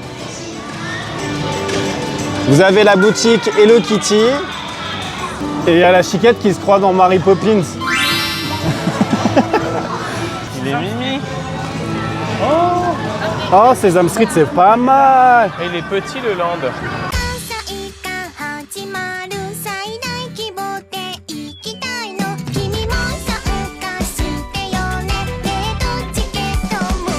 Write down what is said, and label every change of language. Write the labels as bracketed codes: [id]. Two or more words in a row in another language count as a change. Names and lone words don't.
[fr] Vous avez la boutique Hello Kitty. Et il y a la chiquette qui se croit dans Mary Poppins. Il est mimi. Oh, Sesame Street, c'est pas mal. Et il est petit le land. [ja] 朝が始まる最大規模で行きたいの君も参加してよねデートチケット